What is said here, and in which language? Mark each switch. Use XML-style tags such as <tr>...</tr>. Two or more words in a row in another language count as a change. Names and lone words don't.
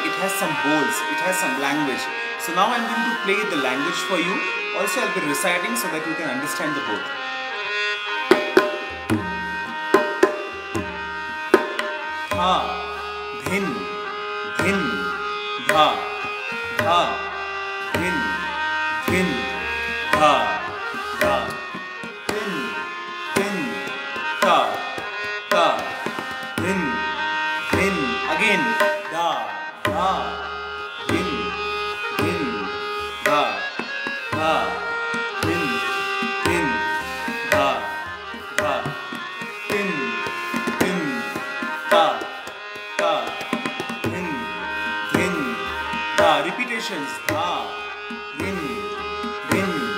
<en>It has some bowls, it has some language. So now I am going to play the language for you. Also I will be reciting so that you can understand the both. Dha, dhin, dhin, dha, dha, dhin, dhin, dha, dha, dhin, dhin, dha. Da, din, din, again, da, da, din, din, da, da, din, din, da, da, din, din, da, da, din, din, da. Repetitions, da, din, din.</en>